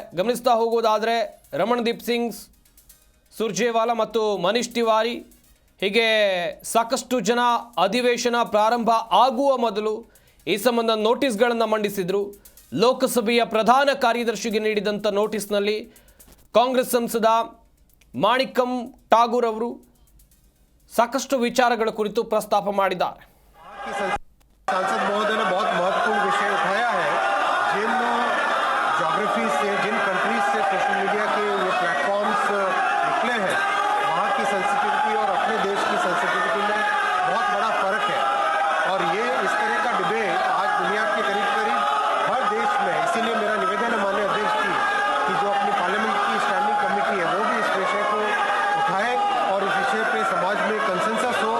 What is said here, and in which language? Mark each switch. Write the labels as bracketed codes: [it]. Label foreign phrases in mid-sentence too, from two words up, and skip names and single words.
[kn] ಗಮನಿಸ್ತಾ ಹೋಗುವುದಾದರೆ ರಮಣದೀಪ್ ಸಿಂಗ್ ಸುರ್ಜೇವಾಲಾ ಮತ್ತು ಮನೀಶ್ ತಿವಾರಿ ಹೀಗೆ ಸಾಕಷ್ಟು ಜನ ಅಧಿವೇಶನ ಪ್ರಾರಂಭ ಆಗುವ ಮೊದಲು ಈ ಸಂಬಂಧ ನೋಟಿಸ್ಗಳನ್ನು ಮಂಡಿಸಿದರು. ಲೋಕಸಭೆಯ ಪ್ರಧಾನ ಕಾರ್ಯದರ್ಶಿಗೆ ನೀಡಿದಂಥ ನೋಟಿಸ್ನಲ್ಲಿ ಕಾಂಗ್ರೆಸ್ ಸಂಸದ ಮಾಣಿಕಂ ಠಾಗೂರ್ ಅವರು ಸಾಕಷ್ಟು ವಿಚಾರಗಳ ಕುರಿತು ಪ್ರಸ್ತಾಪ ಮಾಡಿದ್ದಾರೆ. [hi] सांसद महोदय ने बहुत महत्वपूर्ण विषय उठाया है. जिन ज्योग्राफी से, जिन कंट्रीज से [en] social media [hi] के ये प्लेटफॉर्म्स निकले हैं, वहाँ की सेंसिटिविटी और अपने देश की सेंसिटिविटी में बहुत बड़ा फर्क है. और ये इस तरह का डिबेट आज दुनिया के करीब करीब हर देश में, इसीलिए मेरा निवेदन है माननीय अध्यक्ष जी कि जो अपनी पार्लियामेंट की [en] standing committee [hi] है वो भी इस विषय को उठाए और इस विषय पे समाज में कंसेंसस हो.